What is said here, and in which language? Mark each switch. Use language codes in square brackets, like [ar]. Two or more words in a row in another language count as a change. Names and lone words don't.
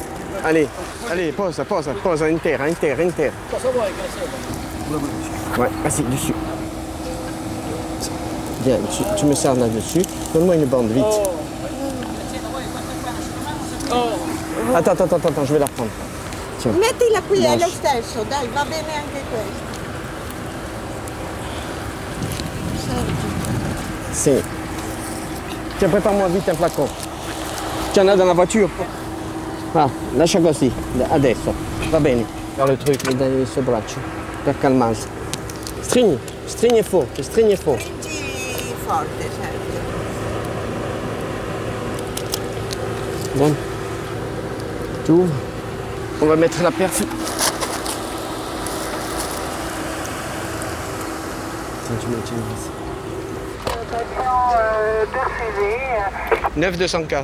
[fr] Allez, posa, inter. Ouais, assis, dessus. Viens, tu me sers là-dessus. Donne-moi une bande, vite. Attends, je vais la prendre. Tiens. [it] Mettila qui, è Lascia. lo stesso, dai, va bene anche questo. Sì. [fr] Tiens, prépare-moi vite un flacon. Tu en as dans la voiture? [it] Ah, lascia così, adesso. Va bene. Fare il truc, mi dai il suo braccio, per calmarsi. Stringi forte, stringi forte. Stringi forte, certo. [fr] Bon. Tu ouvres. On va mettre la perf. Tiens, tu me tiens ici. 9204.